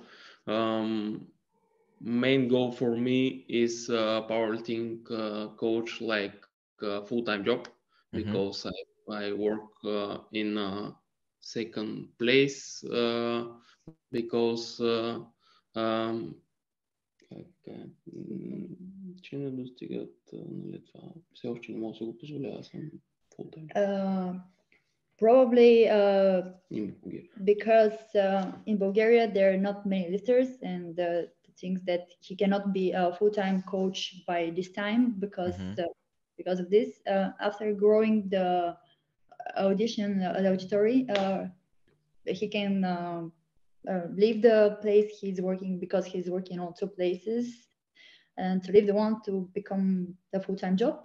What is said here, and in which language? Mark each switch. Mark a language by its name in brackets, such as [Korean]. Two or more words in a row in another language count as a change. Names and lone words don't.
[English] Um, main goal for me is powerlifting coach like full-time job Mm-hmm. because I work in second place because [Bulgarian] че не достигат, нали, това все още не мога да се го позволя, аз съм [English] full-time. Probably In Bulgaria. because in Bulgaria there are not many lifters, and the things that he cannot be a full-time coach by this time because of this. After growing the audition, the auditory, he can leave the place he's working, because he's working on 2 places, and to leave the one to become the full-time job.